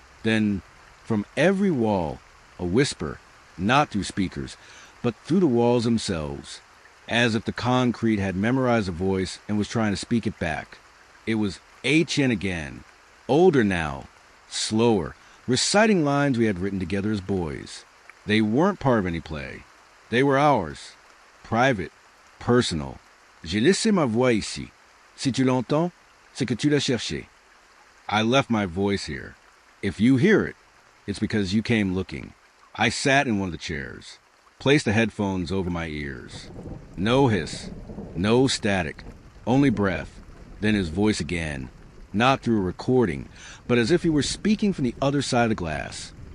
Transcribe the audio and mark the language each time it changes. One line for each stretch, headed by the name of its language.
English: Then, from every wall, a whisper, not through speakers, but through the walls themselves, as if the concrete had memorized a voice and was trying to speak it back. It was Etienne again, older now, slower, reciting lines we had written together as boys. They weren't part of any play. They were ours, private, personal.
French: J'ai laissé ma voix ici. Si tu l'entends, c'est que tu l'as cherché.
English: I left my voice here. If you hear it, it's because you came looking. I sat in one of the chairs, placed the headphones over my ears. No hiss, no static, only breath. Then his voice again, not through a recording, but as if he were speaking from the other side of the glass.